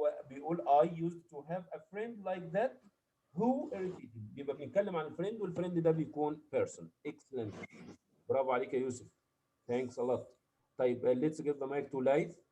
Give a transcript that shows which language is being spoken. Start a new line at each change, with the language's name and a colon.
Arabic: بيقول
English: I used to have a friend like that who irritated.
Arabic: يبقى بنتكلم عن الفريند والفريند ده بيكون person.
English: Excellent.
Arabic: برافو عليك يا يوسف.
English: Thanks a lot.
Arabic: طيب
English: let's give the mic to Laith.